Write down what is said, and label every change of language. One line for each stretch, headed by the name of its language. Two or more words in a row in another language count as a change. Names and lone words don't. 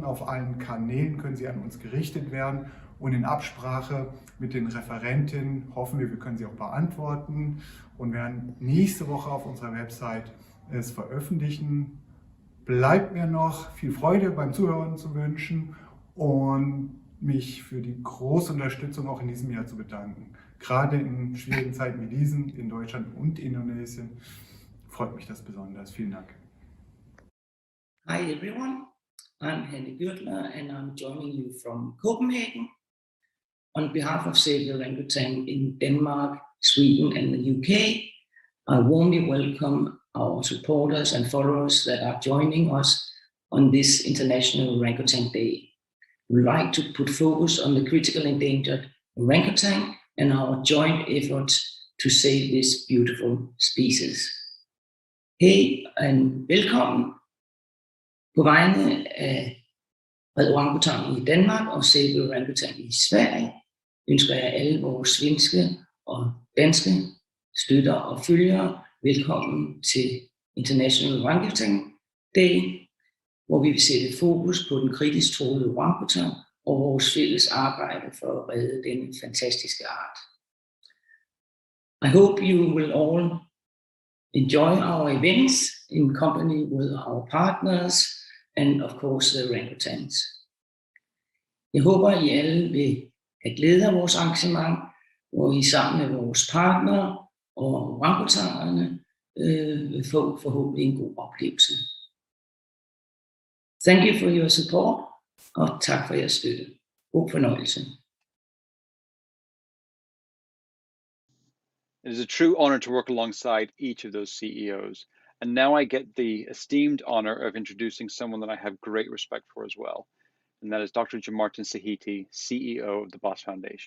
German: Auf allen Kanälen können sie an uns gerichtet werden und in Absprache mit den Referentinnen hoffen wir, wir können sie auch beantworten und werden nächste Woche auf unserer Website es veröffentlichen. Bleibt mir noch viel Freude beim Zuhören zu wünschen und mich für die große Unterstützung auch in diesem Jahr zu bedanken. Gerade in schwierigen Zeiten wie diesen in Deutschland und Indonesien freut mich das besonders. Vielen Dank.
English: Hi everyone, I'm Hanne Gürtler and I'm joining you from Copenhagen. On behalf of Save the Orangutan in Denmark, Sweden and the UK, I warmly welcome our supporters and followers that are joining us on this International Orangutan Day. We would like to put focus on the critical endangered orangutan and our joint efforts to save this beautiful species.
Danish: Hej og velkommen. På vegne af Red Orangutan i Danmark og Save the Orangutan i Sverige ønsker jeg alle vores svenske og danske støtter og følgere velkommen til International Orangutan Day, hvor vi vil sætte fokus på den kritisk truede orangutan og vores fælles arbejde for at redde denne fantastiske art.
English: I hope you will all enjoy our events in company with our partners and of course the orangutans.
Danish: Jeg håber, I alle vil have glæde af vores arrangement, hvor I sammen med vores partnere og orangutanerne vil få forhåbentlig en god oplevelse.
English: Thank you for your support,
Danish: og tak for jeres støtte. God fornøjelse.
English: It is a true honor to work alongside each of those CEOs. And now I get the esteemed honor of introducing someone that I have great respect for as well. And that is Dr. Jamartin Sihite, CEO of the BOS Foundation.